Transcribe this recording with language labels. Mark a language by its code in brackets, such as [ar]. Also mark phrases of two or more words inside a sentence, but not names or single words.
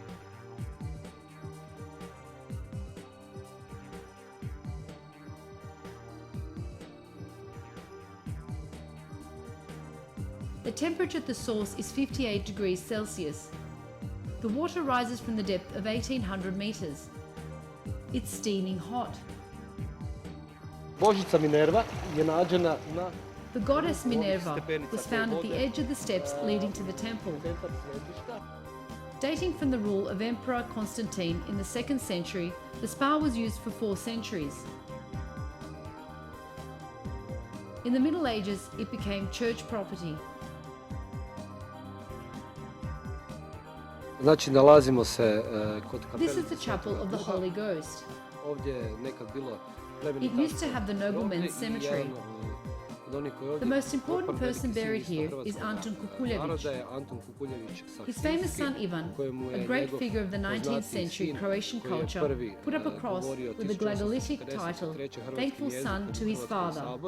[en] The temperature at the source is 58 degrees Celsius. The water rises from the depth of 1800 meters. It's steaming hot. [hr] Božica Minerva je nađena na... [en] The goddess Minerva was found at the edge of the steps leading to the temple. Dating from the rule of Emperor Constantine in the 2nd century, the spa was used for 4 centuries. In the Middle Ages, it became church property. [hr] Znači, nalazimo se kod kapelice. [en] This is the chapel of the Holy Ghost. [hr] Ovdje je nekad bilo [en] It used to have the nobleman's cemetery. The most important person buried here is Antun Kukuljević. His famous son Ivan, a great figure of the 19th century Croatian culture, put up a cross with the glagolitic title, Thankful Son to his father.